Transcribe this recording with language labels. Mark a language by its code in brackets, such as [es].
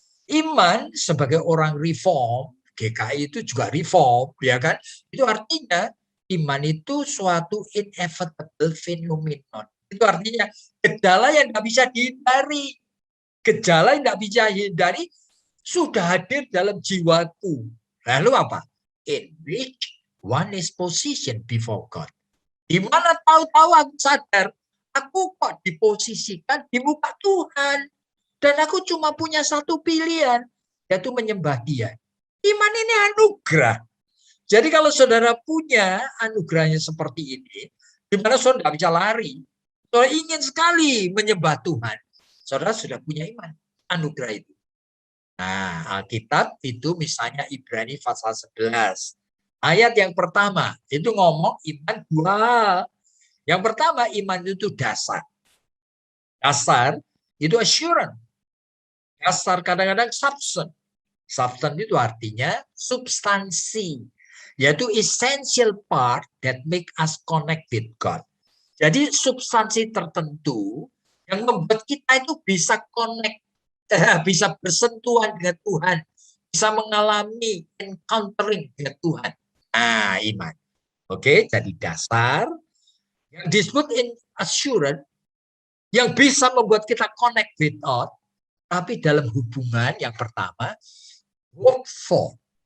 [id] Iman sebagai orang reform, GKI itu juga reform, ya kan? Itu artinya iman itu suatu [en] inevitable phenomenon. [id] Itu artinya gejala yang tidak bisa dihindari. Gejala yang tidak bisa dihindari sudah hadir dalam jiwaku. Lalu apa? [en] In which one is positioned before God. [id] Di mana tahu-tahu aku sadar, aku kok diposisikan di muka Tuhan. Dan aku cuma punya satu pilihan, yaitu menyembah Dia. Iman ini anugerah. Jadi kalau saudara punya anugerahnya seperti ini, di mana saudara tidak bisa lari, saudara ingin sekali menyembah Tuhan, saudara sudah punya iman, anugerah itu. Nah, Alkitab itu misalnya Ibrani pasal 11. Ayat yang pertama itu ngomong iman dua hal. Yang pertama iman itu dasar. Dasar itu assurance. Dasar kadang-kadang substance. Substance itu artinya substansi. Yaitu [en] essential part that make us connect with God. [id] Jadi substansi tertentu yang membuat kita itu bisa connect, bisa bersentuhan dengan Tuhan, bisa mengalami encountering dengan Tuhan. Nah, iman. Oke, jadi dasar yang disebut in assurance yang bisa membuat kita [en] connect with God, [id] tapi dalam hubungan yang pertama, work for.